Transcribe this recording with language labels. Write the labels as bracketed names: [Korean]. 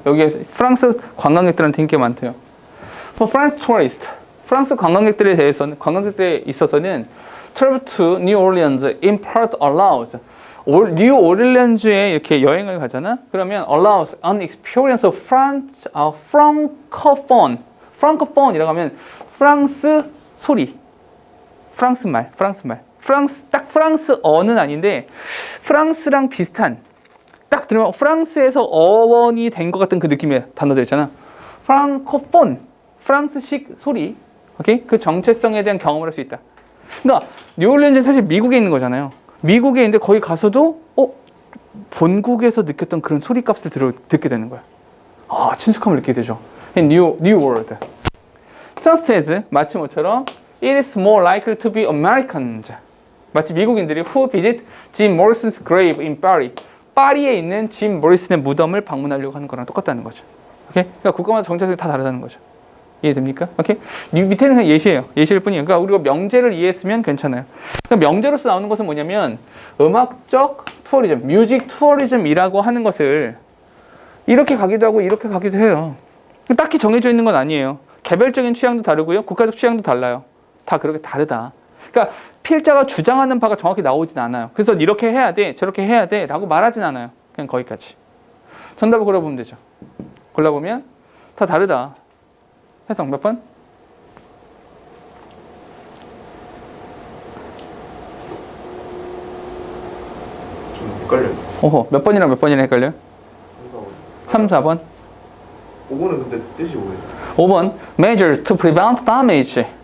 [Korean] 여기에 프랑스 관광객들한테 인기가 많대요. [English] For French tourists, [Korean] 프랑스 관광객들에 대해서는, 관광객들에 있어서는 [English] travel to New Orleans in part allows. [Korean] 뉴 오릴리언즈에 이렇게 여행을 가잖아? 그러면 [English] allows an experience of francophone. [Korean] francophone이라고 하면 프랑스 소리. 프랑스 말. 딱 프랑스어는 아닌데 프랑스랑 비슷한, 딱 들으면 프랑스에서 어원이 된 것 같은 그 느낌의 단어들 있잖아. 프랑코폰, 프랑스식 소리. 오케이? 그 정체성에 대한 경험을 할 수 있다. 그러니까 뉴올리언즈는 사실 미국에 있는 거잖아요. 미국에 있는데 거기 가서도 본국에서 느꼈던 그런 소리값을 듣게 되는 거야. 친숙함을 느끼게 되죠. [English] New world. Just as, [Korean] 마치 모처럼 [English] it is more likely to be Americans. [Korean] 마치 미국인들이 [English] who visit Jim Morrison's grave in Paris. [Korean] 파리에 있는 짐 모리슨의 무덤을 방문하려고 하는 거랑 똑같다는 거죠. 오케이? 그러니까 국가마다 정체성이 다 다르다는 거죠. 이해됩니까? 오케이? 밑에는 그냥 예시예요. 예시일 뿐이에요. 그러니까 우리가 명제를 이해했으면 괜찮아요. 그러니까 명제로서 나오는 것은 뭐냐면 음악적 투어리즘, 뮤직 투어리즘이라고 하는 것을 이렇게 가기도 하고 이렇게 가기도 해요. 딱히 정해져 있는 건 아니에요. 개별적인 취향도 다르고요. 국가적 취향도 달라요. 다 그렇게 다르다. 그러니까 필자가 주장하는 바가 정확히 나오진 않아요. 그래서 이렇게 해야 돼, 저렇게 해야 돼 라고 말하진 않아요. 그냥 거기까지. 정답을 골라보면 되죠. 골라보면 다 다르다. 해석 몇 번? 좀 헷갈려요. 몇 번이랑 몇 번이랑 헷갈려요? 3, 4번. 5번은 근데 뜻이 뭐예요? [English] 5번 measures to prevent damage.